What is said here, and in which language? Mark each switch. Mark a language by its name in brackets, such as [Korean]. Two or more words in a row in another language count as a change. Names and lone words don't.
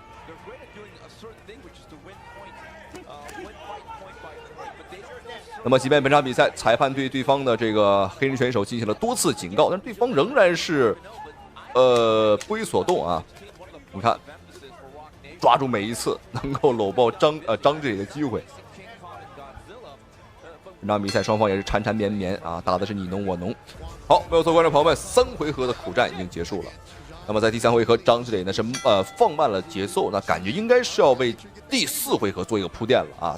[Chinese] 那麼，即便本场比赛裁判对对方的这个黑人选手进行了多次警告，但是对方仍然是不为所动啊。你看，抓住每一次能夠摟抱張志磊的機會。本場比賽雙方也是纏纏綿綿啊，打的是你儂我儂。好，沒有錯，觀眾朋友們，3回合的苦戰已經結束了。那麼在第3回合，張志磊呢是放慢了節奏，那感覺應該是要為第4回合做一個鋪墊了啊。